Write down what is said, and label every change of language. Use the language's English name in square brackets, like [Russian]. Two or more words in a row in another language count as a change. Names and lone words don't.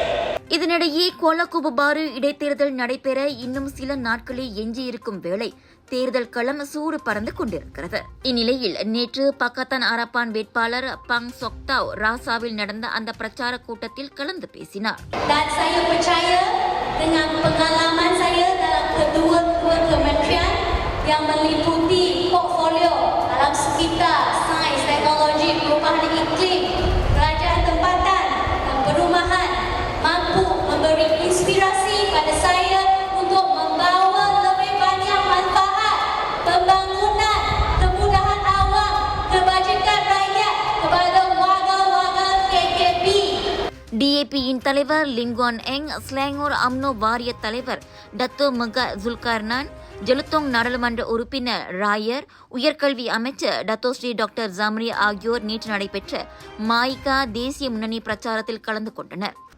[Tamil] இதனிடையே கொலகுபுபாரு இடைத்தேர்தல் நடைபெற இன்னும் சில நாட்களே எஞ்சியிருக்கும் வேளை தேர்தல் களம் சூடு பறந்து கொண்டிருக்கிறது. இந்நிலையில் நேற்று பக்கத்தான் அரபான் வேட்பாளர் பங் சொக்தாவ் ராசாவில் நடந்த அந்த பிரச்சார கூட்டத்தில் கலந்து பேசினார். [Malay] Saya percaya dengan pengalaman saya dalam kedua kementerian yang meliputi portfolio dalam sekitar sains, teknologi, perubahan iklim, kerajaan tempatan dan perumahan mampu memberi inspirasi pada saya untuk membawa lebih banyak manfaat, pembangunan, kemudahan awam, kebajikan rakyat kepada warga-warga KKP. [Tamil] டிஏபியின் தலைவர் லிங்குவான் எங், ஸ்லாங்கூர் அம்னோ வாரிய தலைவர் டத்தோ மெகா ஜுல்கர்னான், ஜெலுத்தோங் நாடாளுமன்ற உறுப்பினர் ராயர், உயர்கல்வி அமைச்சர் டத்தோஸ்ரீ டாக்டர் ஜம்ரி ஆகியோர் நேற்று நடைபெற்ற மாய்கா தேசிய முன்னணி பிரச்சாரத்தில் கலந்து கொண்டனர்.